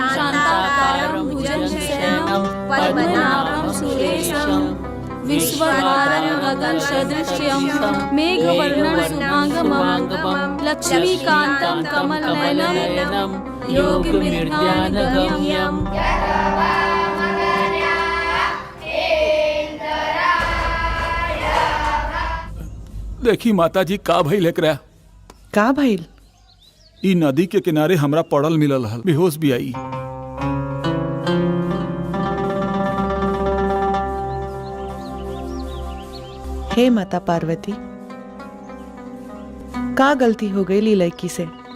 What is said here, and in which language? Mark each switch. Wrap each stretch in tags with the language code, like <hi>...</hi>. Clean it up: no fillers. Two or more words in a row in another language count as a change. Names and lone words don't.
<sa>शान्ताकारं भुजगशयनं पद्मनाभं सुरेशं विश्वनाथं गगनसदृशं मेघवर्णं शुभांगं लक्ष्मीकान्तं कमलनयनं योगिनिर्ध्यानगम्यं।</sa> <bho>देखी माता जी का भइल एकरा? का भइल? ई नदी के किनारे हमरा पड़ल मिलल हल, बेहोश भी आई। हे माता पार्वती, का गलती हो गई ली लड़की से?</bho>